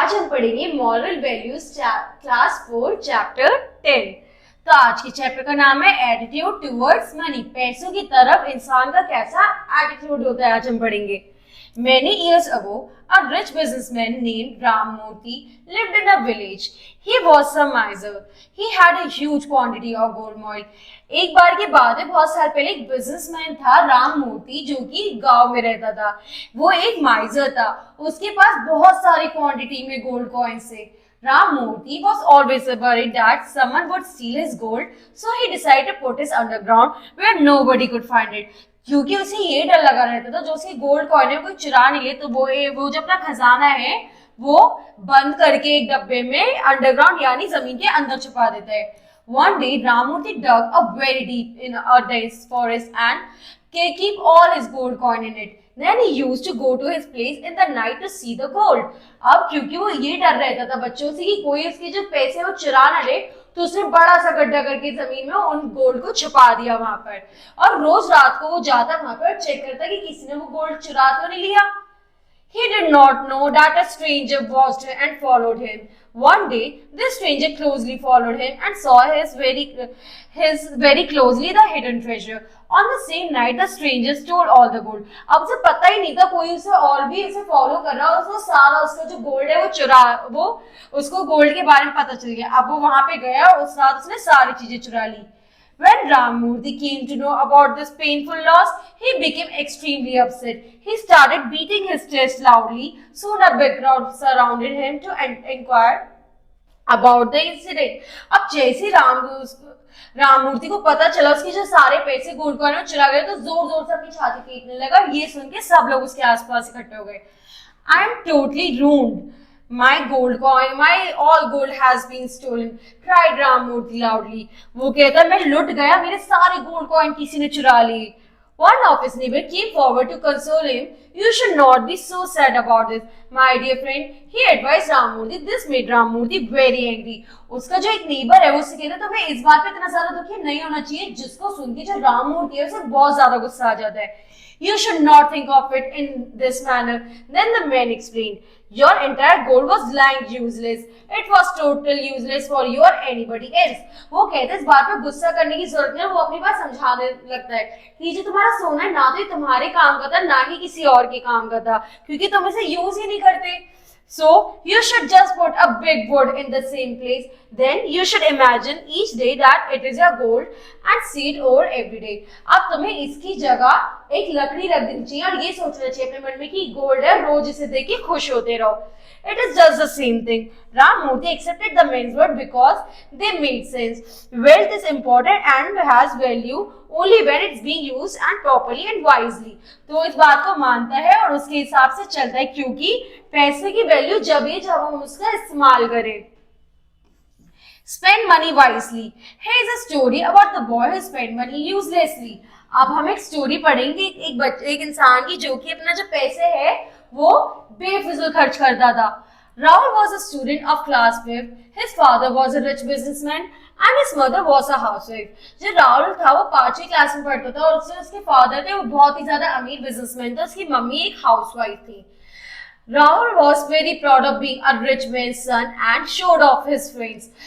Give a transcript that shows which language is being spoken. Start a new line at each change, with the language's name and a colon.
Hindi: पढ़ेंगे moral values class 4 chapter 10। तो आज के चैप्टर का नाम है एटीट्यूड टुवर्ड्स मनी। पैसों की तरफ इंसान का कैसा एटीट्यूड होता है, आज हम पढ़ेंगे।
English: Many years ago, a rich businessman named Ramurthy lived in a village. He was a miser. He had a huge quantity of gold coin.
Hindi: एक बार की बात है, बहुत साल पहले एक बिजनेसमैन था राम मूर्ति, जो कि गांव में रहता था। वो एक माइजर था, उसके पास बहुत सारी क्वांटिटी में गोल्ड कॉइन्स थे।
English: Ram Murthy was always worried that someone would steal his gold, so he decided to put it underground where nobody could find it.
Hindi: क्योंकि उसे ये डर लगा रहता था, जो उसकी गोल्ड कॉइन है कोई चुरा नहीं ले, तो वो जो अपना खजाना है वो बंद करके एक डब्बे में अंडरग्राउंड यानी जमीन के अंदर छुपा देता है।
English: One day, Ramurthy dug a very deep in a dense forest and keep all his gold coin in it. Then he used to go to his place in the night to see the gold.
Hindi: अब क्योंकि वो ये डर रहता था बच्चों से कि कोई उसके जो पैसे वो चुरा न ले, तो उसने बड़ा सा गड्ढा करके जमीन में उन गोल्ड को छुपा दिया वहां पर। और रोज रात को वो जाता वहां पर चेक करता कि किसी ने वो गोल्ड चुरा तो नहीं लिया।
English: He did not know that a stranger watched and followed him. One day, this stranger closely followed him and saw his very closely the hidden treasure. On the same night, the stranger stole all the gold.
Hindi: अब उसे पता ही नहीं था कोई उसे और भी उसे फॉलो कर रहा है, उसको सारा उसका जो गोल्ड है वो उसको गोल्ड के बारे में पता चल गया। अब वो वहां पे गया और उस रात उसने सारी चीजें चुरा ली।
English: When Ramurthy came to know about this painful loss, he became extremely upset. He started beating his chest loudly. Soon a big crowd surrounded him to inquire about the incident.
Hindi: अब जैसे राममूर्ति को पता चला उसके जो सारे पैसे गोल्ड कॉइन में चुरा गए, तो जोर जोर से अपनी छाती पीटने लगा। ये सुन के सब लोग उसके आसपास इकट्ठे हो गए।
English: I am totally ruined. My all gold has been stolen, cried Ramurthy loudly.
Hindi: वो कहता मैं लुट गया, मेरे सारे गोल्ड कॉइन किसी ने चुरा लिए।
English: One of his neighbors came forward to console him. You should not be so sad about this, my dear friend. He advised Ramurthy. This made Ramurthy very angry.
Hindi: उसका जो एक नेबर है वो उससे कहता तुम्हें इस बात पे इतना ज्यादा दुखी नहीं होना चाहिए, जिसको सुन के जो राममूर्ति है उसे बहुत ज्यादा गुस्सा आ जाता है।
English: You should not think of it in this manner. Then the man explained, your entire gold was lying useless. It was totally useless for you or anybody else.
Hindi: वो कहते इस बात पे गुस्सा करने की जरूरत नहीं है, वो अपनी बात समझाने लगता है कि जो तुम्हारा सोना है ना तो ये तुम्हारे काम का था, ना ही किसी और के काम का था, क्योंकि तुम इसे यूज ही नहीं करते।
English: So you should just put a big wood in the same place. Then you should imagine each day that it is your gold and see it over every day.
Hindi: अब तुम्हें इसकी जगह एक लकड़ी रख देनी चाहिए और ये सोचना चाहिए अपने मन में कि गोल्ड है, रोज इसे देख के खुश होते रहो।
English: It is just the same thing. Ramurthy accepted the man's word because they made sense. Wealth is important and has value only when it's being used and properly and wisely.
Hindi: तो इस बात को मानता है और उसके हिसाब से चलता है, क्योंकि पैसे की वैल्यू जब हम उसका इस्तेमाल करें।
English: Spend money wisely. Here is a story about the boy who spent money uselessly.
Hindi: अब हम एक स्टोरी पढ़ेंगे एक इंसान की जो कि अपना जो पैसे है वो बेफिजूल खर्च करता था।
English: Rahul was a student of class 5. His father was a rich businessman and his mother was a housewife.
Hindi: जो राहुल था वो 5वीं क्लास में पढ़ता था और उसके फादर थे वो बहुत ही ज्यादा अमीर बिजनेसमैन था, उसकी मम्मी एक हाउसवाइफ थी।
English: Rahul was very proud of being a rich man's son and showed off his friends.